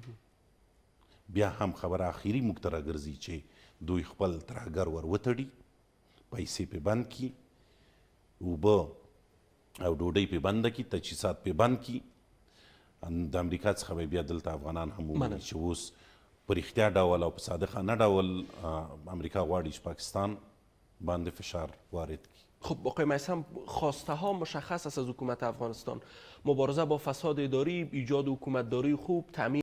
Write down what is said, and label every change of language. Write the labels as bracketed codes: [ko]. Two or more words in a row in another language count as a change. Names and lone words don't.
[ps] بیا هم خبره اخري موږ ته راګرځي چې دوی خپل ترهګر ور وتړي، پیسې پې بند کړي، اوبه او ډوډۍ پې بنده کړي، تجهیزات پې بند کړي. د امریکا څخه به بیا دلته افغانان هم وویني چې اوس په رښتیا ډول او په صادقانه ډول امریکا غواړي چې پاکستان باندې فشار وارد کړي. [fa] خب آقای میثم، خواسته ها مشخص است از حکومت افغانستان: مبارزه با فساد اداری، ایجاد حکومتداری خوب، تامین